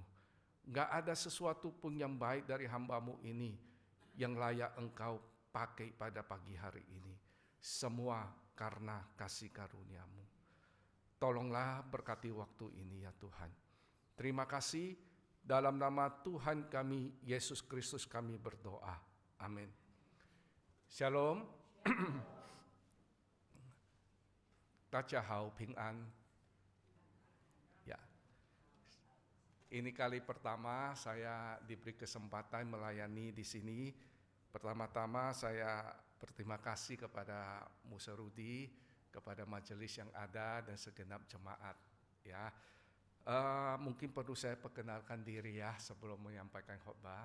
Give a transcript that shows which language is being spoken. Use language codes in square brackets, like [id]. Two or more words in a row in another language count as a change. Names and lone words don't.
[id] Enggak ada sesuatu pun yang baik dari hamba-Mu ini yang layak Engkau pakai pada pagi hari ini. Semua karena kasih karunia-Mu. Tolonglah berkati waktu ini ya Tuhan. Terima kasih, dalam nama Tuhan kami, Yesus Kristus kami berdoa. Amin. Shalom. [zh] 大家好，平安。 [id] Ya, ini kali pertama saya diberi kesempatan melayani di sini. Pertama-tama saya berterima kasih kepada Musa Rudi, kepada majelis yang ada dan segenap jemaat. Ya, mungkin perlu saya perkenalkan diri ya sebelum menyampaikan khotbah.